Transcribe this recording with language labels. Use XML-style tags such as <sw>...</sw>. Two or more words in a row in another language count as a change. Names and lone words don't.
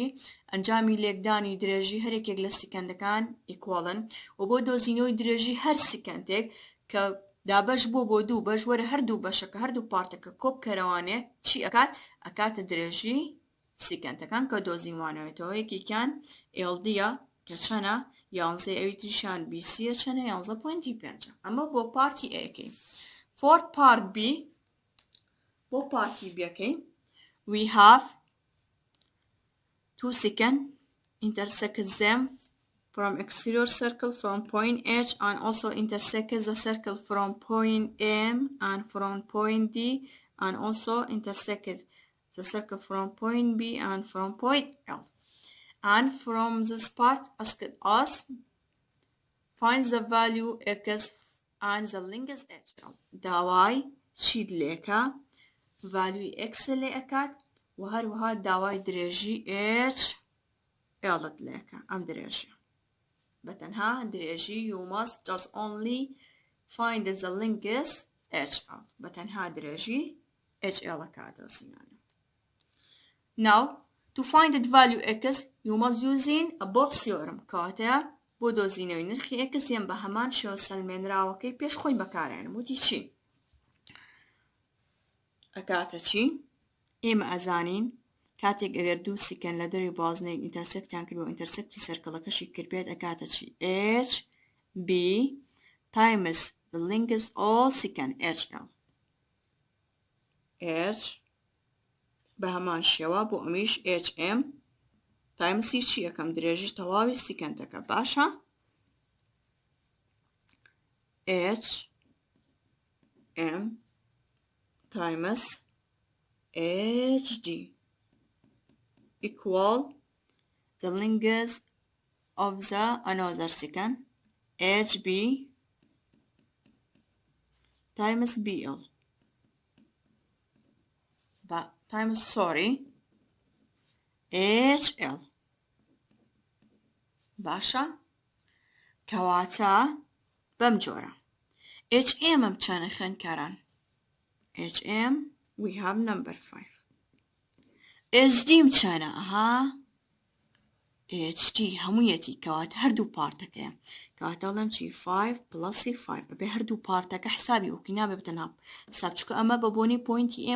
<ckb>ئەنجامی لێکدانی درێژی هەرێکێک لە سیکەندەکان ئیکوالن، و بۆ دۆزینەوەی درێژی هەر سیکەندێک کە دابەش بۆ دوو بەش، وەرە هەردوو بەشەکە هەردوو پارتەکە کۆبکەرەوانێ چی ئەکات؟ ئەکاتە درێژی سیکەندەکان کە دۆزیوانەوێتەوە. یەکێکیان LDە کە چەنە 11، ئەوی تریشان BCە چەنە 11.5. ئەمە بۆ پارتی ئەکەی.</ckb> <en>For part B،</en> <ckb>بۆ پارتی بیەکەی</ckb> <en>we have 2 seconds intersect them from exterior circle from point H, and also intersect the circle from point M and from point D, and also intersect the circle from point B and from point L. And from this part asked us find the value X and the length H.</en> <ckb>داوای چید لێکە؟ value X لێکات و هەروەها داوای درێژی H L لێکە. ئەم درێژی بەتەنها درێژی</ckb> <en>you must just only find the length HL.</en> <ckb>بەتەنها درێژی HL کاتۆزینانە.</ckb> <en>Now to find the value X you must using above theorem.</en> <ckb>کاتە بۆ دۆزینەوەی نرخی X یان بە هەمان شێوە سەلمێنراوەکەی پێش خۆی بەکارێنم. وتی چی؟ ئەکاتە چی؟ ئێمە ئەزانین کاتێک ئەگەر دوو سیکەن لە دەروی بازنەی ئینتەرسێکتیان کرد و ئینتەرسێکتی سەرکڵەکەشی کرد بێت ئەکاتە چی؟</ckb> <en>H B times the length all secant HL.</en> <ckb>H بە هەمان شێوە بۆ ئەمیش HM تایمسی چی ئەەکەم؟ درێژی تەواوی سیکەندەکە باشە؟</ckb> <en>HM times HD equal the length of the another secant HB times BL times HL.</en> <ckb>باشە؟ کەواتە بەم جۆرە HM ئەم چەنە خوێندکاران؟</ckb> <en>HM we have number 5.</en> <ckb>HD چەنە؟ HT هەموویەتی کەواتە هەردوو پارتەکەیە کەواتە ئەڵێم چی 5 پلەسی 5 بەبێ هەردوو پارتەکە حسابی وەکی نابێ بتەنها حساب چکە ئەمە بە بۆنی پۆینتی ئێمە</ckb>